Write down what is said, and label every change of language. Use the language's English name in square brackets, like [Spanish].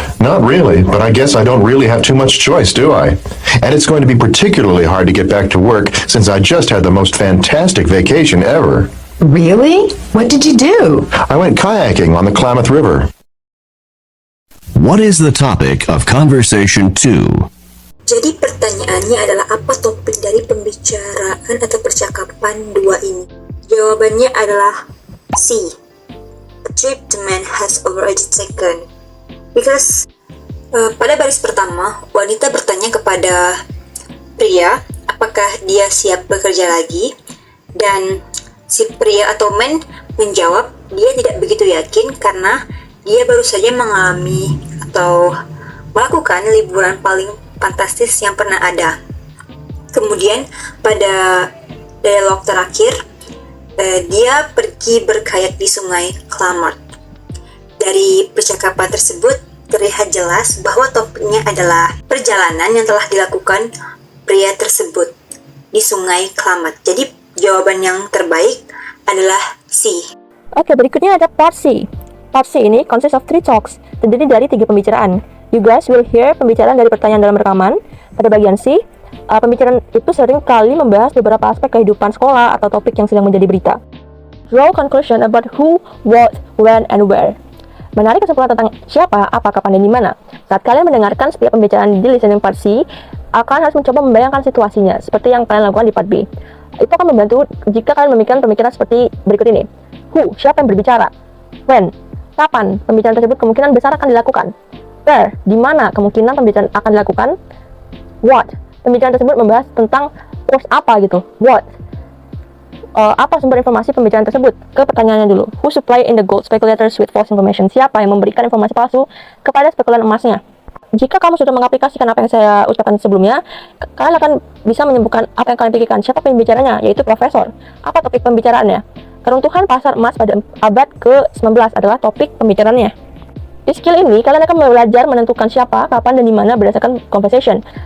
[English] Not really, but I guess I don't really have too much choice, do I? And it's going to be particularly hard to get back to work since I just had the most fantastic vacation ever. Really? What did you do? I went kayaking on the Klamath River. What is the topic of conversation 2? [Indonesian] Jadi pertanyaannya adalah apa topik dari pembicaraan atau percakapan 2 ini? Jawabannya adalah C. A trip the man has already taken. Because pada baris pertama, wanita bertanya kepada pria apakah dia siap bekerja lagi, dan si pria atau man menjawab dia tidak begitu yakin karena dia baru saja mengalami atau melakukan liburan paling fantastis yang pernah ada. Kemudian pada dialog terakhir, dia pergi berkayak di sungai Klamath. Dari percakapan tersebut terlihat jelas bahwa topiknya adalah perjalanan yang telah dilakukan pria tersebut di sungai Klamath. Jadi jawaban yang terbaik adalah C. Oke, berikutnya ada part C. Part C ini [English] consists of 3 talks, [Indonesian] terdiri dari 3 pembicaraan. [English] You guys will hear [Indonesian] pembicaraan dari pertanyaan dalam rekaman. Pada bagian C, pembicaraan itu sering kali membahas beberapa aspek kehidupan sekolah atau topik yang sedang menjadi berita. [English] Draw conclusion about who, what, when, and where. [Indonesian] Menarik kesimpulan tentang siapa, apa, kapan, dan di mana. Saat kalian mendengarkan setiap pembicaraan di listening part C, kalian harus mencoba membayangkan situasinya, seperti yang kalian lakukan di part B. Itu akan membantu jika kalian memikirkan pemikiran seperti berikut ini. Who, siapa yang berbicara? When, kapan pembicaraan tersebut kemungkinan besar akan dilakukan? Where, di mana kemungkinan pembicaraan akan dilakukan? What, pembicaraan tersebut membahas tentang terus apa gitu. What, apa sumber informasi pembicaraan tersebut? Ke pertanyaannya dulu. [English] Who supply in the gold speculators with false information? [Indonesian] Siapa yang memberikan informasi palsu kepada spekulan emasnya? Jika kamu sudah mengaplikasikan apa yang saya ucapkan sebelumnya, kalian akan bisa menyembuhkan apa yang kalian pikirkan. Siapa pembicaranya? Yaitu profesor. Apa topik pembicaraannya? Keruntuhan pasar emas pada abad ke-19 adalah topik pembicaraannya. Di skill ini, kalian akan belajar menentukan siapa, kapan, dan di mana berdasarkan conversation.